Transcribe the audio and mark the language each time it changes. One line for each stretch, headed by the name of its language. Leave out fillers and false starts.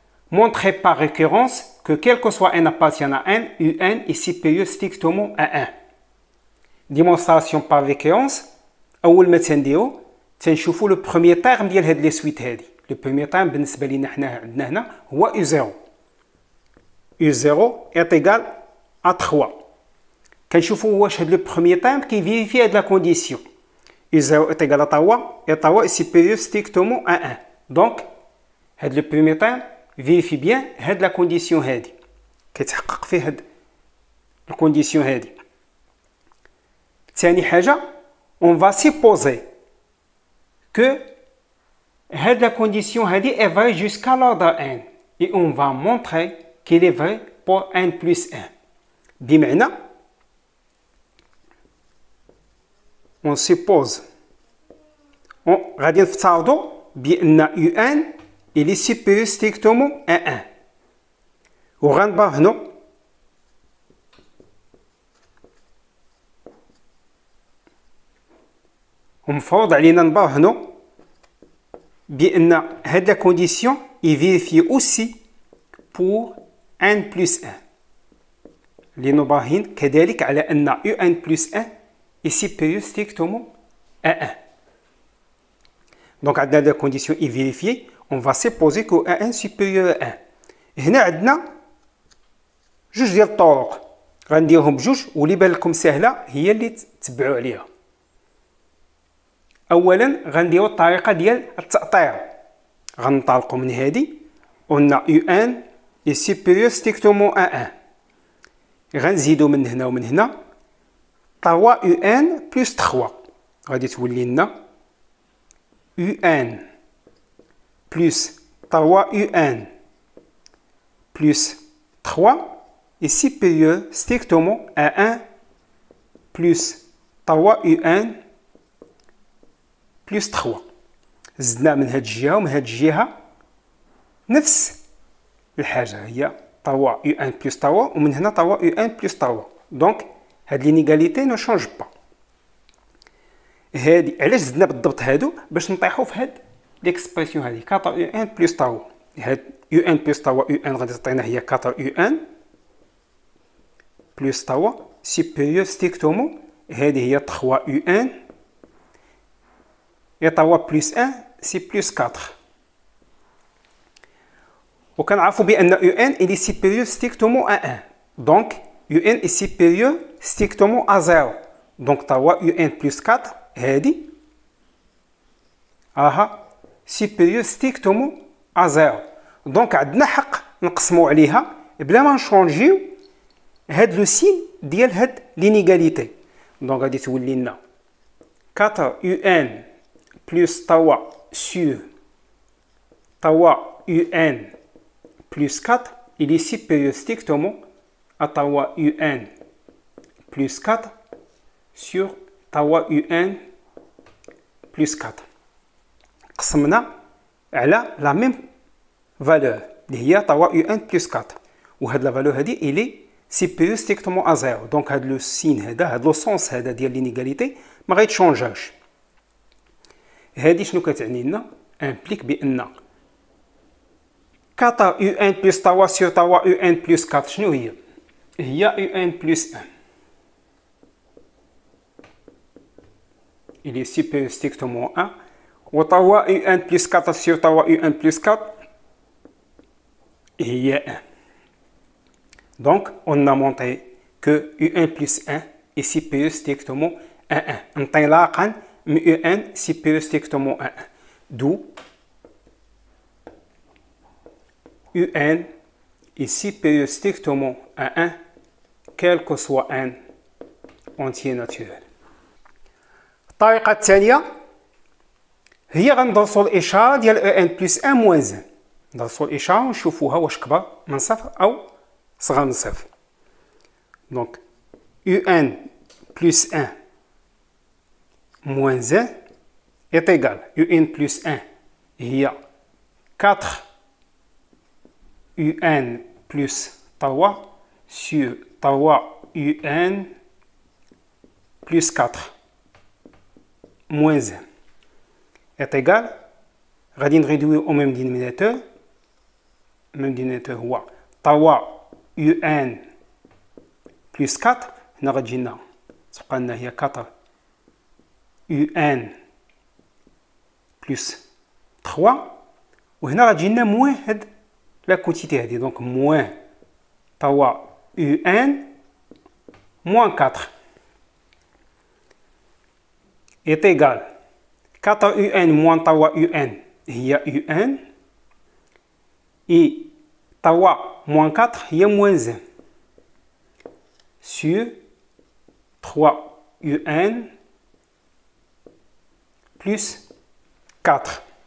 French: Montrez par récurrence que quel que soit n appartient à n, un est supérieur strictement à 1. Démonstration par récurrence.
Arabic: أول ما تنديرو تنشوفوا لو بروميير تيرم ديال هاد لي سويت هادي. لو بروميير تيرم بالنسبة لينا حنا عندنا هنا هو U0.
French: U0 est égal à 3.
Arabic: كنشوفوا واش هاد لو بروميير تيرم كيفيريفي هاد لا كونديسيون.
French: U0 est égal à 3 et 3 est supérieur strictement à 1.
Arabic: Donc هاد لو بروميير تيرم
French: vérifie bien
Arabic: هاد لا كونديسيون هادي كيتحقق فيه هاد الكونديسيون هادي. ثاني حاجه
French: on va supposer que
Arabic: هاد
French: la condition
Arabic: هادي
French: est vraie jusqu'à l'ordre n et on va montrer qu'il est vrai pour n plus 1.
Arabic: بمعنى
French: on suppose
Arabic: غادي نفترضوا بان
French: un il est supérieur strictement à 1
Arabic: وغنبرهنوا ومفروض علينا نبرهنوا بأن هاد لا كونديسيون
French: يفيريفي اوسي بور ان بلس 1
Arabic: اللي نبرهن كذلك على ان
French: يو ان بلس 1 est supérieur strictement à 1.
Arabic: دونك عندنا
French: لا كونديسيون يفيريفي on va supposer que A1 supérieur à 1.
Arabic: هنا عندنا جوج ديال الطرق غنديرهم بجوج واللي بان لكم سهله هي اللي تتبعوا عليها. اولا غنديروا الطريقه ديال التأطير. غنطلقوا من هذه قلنا
French: U1 est supérieur strictement à 1.
Arabic: غنزيدوا من هنا ومن هنا
French: 3 UN plus 3
Arabic: غادي تولي لنا
French: UN plus 3 UN plus 3 est supérieur strictement à 1 plus 3 UN plus 3.
Arabic: زدنا من هاد الجهة ومن هاد الجهة نفس الحاجة هي 3
French: UN plus 3
Arabic: ومن هنا 3 UN plus 3.
French: دونك هاد لينيغاليتي نو شونج با.
Arabic: هادي علاش زدنا بالضبط هادو باش نطيحو في هاد
French: l'expression هذه 4 UN plus 3 هاد UN plus 3 UN
Arabic: غادي تعطينا هي
French: 4 UN plus 3 supérieur strictement
Arabic: هذه هي
French: 3 UN et 3 plus 1 c'est plus 4
Arabic: وكنعرفوا بأن
French: UN il est supérieur strictement à 1 donc UN est supérieur strictement à 0 donc 3 UN plus 4
Arabic: هذه راها
French: supérieur strictement à 0. Donc
Arabic: عندنا حق نقسموا عليها بلا ما نشونجيو هاد لو سين ديال هاد لينيغاليتي. دونك غادي تولي لنا
French: 4 UN plus 3 sur 3 UN plus 4 il est supérieur strictement à 3 UN plus 4 sur 3 UN plus 4.
Arabic: قسمنا على لا ميم فالور اللي هي 3 UN plus 4 وهاد لا فالور هادي
French: إلي سيبيريور ستريكتومون ا 0.
Arabic: دونك هاد لو سين هذا هاد لو سونس هذا ديال لينيغاليتي ما غيتشونجاش. هادي شنو كتعني لنا؟
French: امبليك بان 4 UN plus 3 sur 3 UN plus 4
Arabic: شنو هي؟ هي
French: UN plus 1 il est supérieur strictement à 1 و 3 UN plus 4 sur 3 UN plus 4 هي 1. Donc on a montré que UN plus 1 est supérieur strictement à 1.
Arabic: انطلاقا من
French: UN supérieur strictement à 1. D'où UN est supérieur strictement à 1 quel que soit n entier naturel.
Arabic: الطريقة الثانية هي غندرسوا الإشارة ديال ان بلس 1 موان 1. ندرسوا الإشارة ونشوفوها واش كبر من صفر أو صغار من صفر.
French: Donc UN plus 1 moins 1 est égal. UN plus 1 هي 4 UN plus 3 sur 3 UN plus 4 moins 1 est égal.
Arabic: غادي نريدويو
French: au même dénominateur. Même dénominateur
Arabic: هو
French: 3 UN plus 4.
Arabic: هنا غتجينا تبقى لنا هي
French: 4 UN plus 3.
Arabic: وهنا غتجينا موان هاد لا كونتيتي هادي.
French: دونك موان 3 UN moins 4 est égal 4 UN moins 3 UN
Arabic: هي
French: UN et 3 moins 4 هي moins 1 sur 3 UN plus 4.